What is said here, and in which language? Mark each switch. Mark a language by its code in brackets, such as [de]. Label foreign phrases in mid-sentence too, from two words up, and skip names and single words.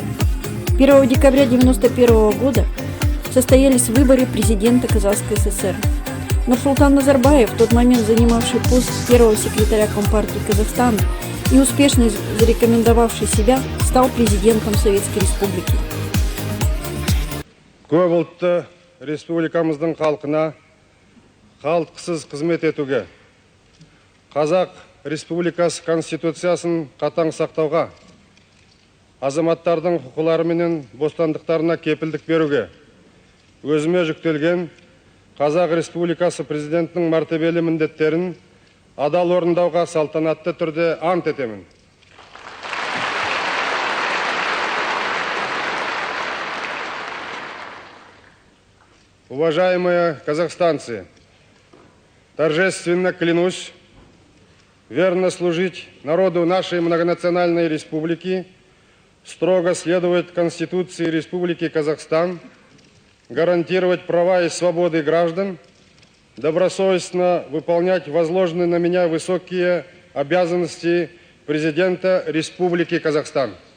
[ru] 1 декабря 1991 года состоялись выборы президента Казахской ССР. Нурсултан Назарбаев, в тот момент занимавший пост первого секретаря Компартии Казахстана и успешно зарекомендовавший себя, стал президентом Советской Республики. [kk] Көп ұлтты республикамыздың халқына қалтқысыз қызмет етуге, Қазақ Республикасы Конституциясын қатаң сақтауға, азаматтардың құқылары менен бостандықтарына кепілдік беруге, өзіме жүктелген Қазақ Республикасы президентінің мәртебелі міндеттерін адал орындауға салтанатты түрде ант етемін. [ru] Уважаемые казахстанцы, торжественно клянусь верно служить народу нашей многонациональной республики, строго следовать Конституции Республики Казахстан, гарантировать права и свободы граждан, добросовестно выполнять возложенные на меня высокие обязанности президента Республики Казахстан.